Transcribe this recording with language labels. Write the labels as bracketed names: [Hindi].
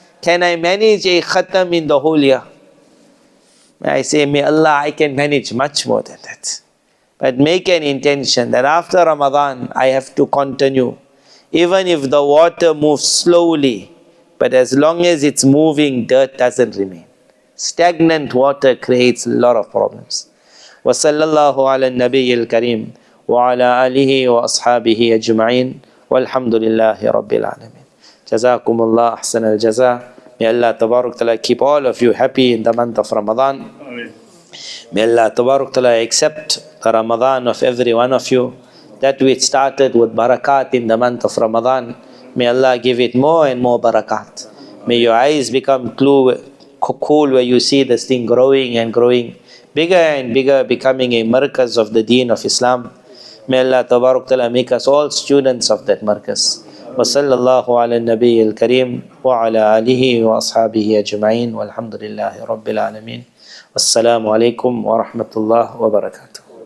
[English] Can I manage a khatam in the whole year? I say, may Allah, I can manage much more than that. But make an intention that after Ramadan, I have to continue. Even if the water moves slowly, but as long as it's moving, dirt doesn't remain. Stagnant water creates a lot of problems. [Arabic] وصلى الله على النبي الكريم وعلى آله وأصحابه أجمعين والحمد لله رب العالمين. جزاكم الله أحسن الجزاء. [English] May Allah Tabarak Ta'ala keep all of you happy in the month of Ramadan. May Allah Tabarak Ta'ala accept the Ramadan of every one of you. That which started with barakat in the month of Ramadan, may Allah give it more and more barakat. May your eyes become cool where you see this thing growing and growing, bigger and bigger, becoming a markaz of the deen of Islam. May Allah Tabarak Ta'ala make us all students of that markaz. [Arabic] وصلى الله على النبي الكريم وعلى آله وأصحابه أجمعين والحمد لله رب العالمين والسلام عليكم ورحمة الله وبركاته.